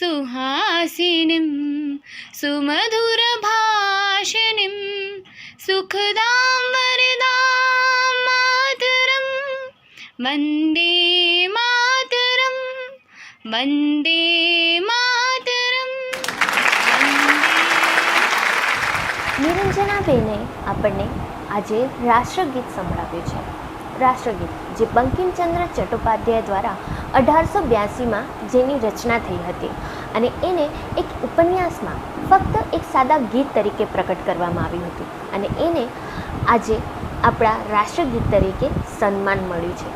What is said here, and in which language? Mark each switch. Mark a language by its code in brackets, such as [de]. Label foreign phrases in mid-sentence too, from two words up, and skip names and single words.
[sa] सुहासिनीं सुमधुरभाषिणीं सुखदां वरदां मातरं वन्दे मातरं वन्दे मातरं [gu] નિરંજનાબેને આપણને આજે રાષ્ટ્રગીત સંભળાવ્યું છે. રાષ્ટ્રગીત જે બંકિમચંદ્ર ચટ્ટોપાધ્યાય દ્વારા 1882માં જેની રચના થઈ હતી અને એને એક ઉપન્યાસમાં ફક્ત એક સાદા ગીત તરીકે પ્રકટ કરવામાં આવ્યું હતું અને એને આજે આપણા રાષ્ટ્રગીત તરીકે સન્માન મળ્યું છે.